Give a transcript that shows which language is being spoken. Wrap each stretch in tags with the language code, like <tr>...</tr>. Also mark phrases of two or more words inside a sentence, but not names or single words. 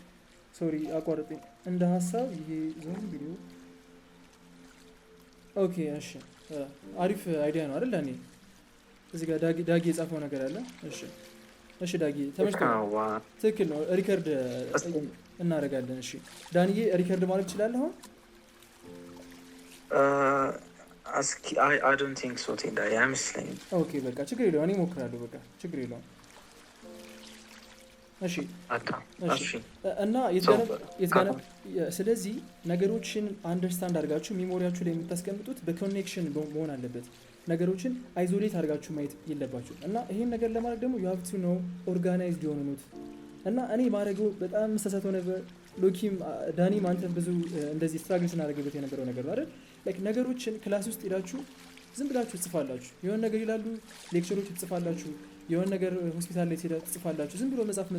<am>ሶሪ አቋርጥኝ። እንደ ሀሳብ ይሄ</am> <en>zone video</en> <am>ኦኬ እሺ አሪፍ አይዲያ ነው አይደል? እኔ እዚህ ጋር ዳጊ የጻፈው ነገር አለ። እሺ ዳጊ ተመችቶኛል። ትክክል ነው። ሪከርድ እናደርጋለን። እሺ ዳንዬ ሪከርድ ማድረግ ትችላለህ አሁን?</am> <en>I don't think so ቴዳ አይመስለኝም።</en> <am>ኦኬ በቃ ችግር የለውም። እኔ እሞክራለሁ። በቃ ችግር የለውም። እሺ እና ስለዚህ ነገሮችን አንደርስታንድ አድርጋችሁ ሚሞሪያችሁ ላይ የምታስቀምጡት በኮኔክሽን መሆን አለበት። ነገሮችን አይዞሌት አድርጋችሁ ማየት የለባችሁ። እና ይሄን ነገር ለማድረግ ደግሞ</am> <en>you have to know organized</en> <am>የሆነ ኖት እና እኔ ማድረገው በጣም መሳሳተው ነበር። ሎኪም ዳኒም አንተም ብዙ እንደዚህ ስትራግል ስናደርግበት የነበረው ነገር ነው አይደል? ላይክ ነገሮችን ክላስ ውስጥ ሄዳችሁ ዝም ብላችሁ ትጽፋላችሁ። የሆነ ነገር ይላሉ ሌክቸሮች ትጽፋላችሁ። የሆነ ነገር ሆስፒታል ላይ ትጽፋላችሁ። ዝም ብሎ</am>